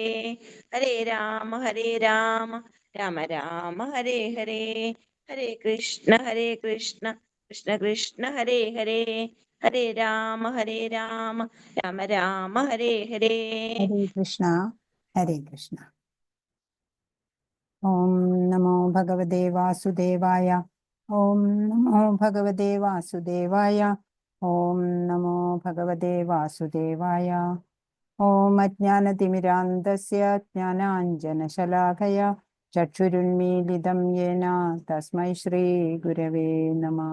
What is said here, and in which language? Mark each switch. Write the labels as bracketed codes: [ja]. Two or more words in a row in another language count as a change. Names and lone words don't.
[sa] ഹരേ രാമ രാമ രാമ ഹരേ ഹരേ. ഹരേ കൃഷ്ണ കൃഷ്ണ ഹരേ ഹരേ. ഹരേ രാമ രാമ രാമ ഹരേ ഹരേ. ഹരേ കൃഷ്ണ ഹരേ കൃഷ്ണ. ഓം നമോ ഭഗവതേ വാസുദേവായ. ഓം നമോ ഭഗവതേ വാസുദേവായ. ഓം നമോ ഭഗവതേ വാസുദേവായ. ഓം അജ്ഞാനതിമിരാന്ധസ്യ ജ്ഞാനാഞ്ജനശലാഖയ ചക്ഷുരുന്മീലിതം യേന തസ്മൈ ശ്രീ ഗുരവേ നമഃ.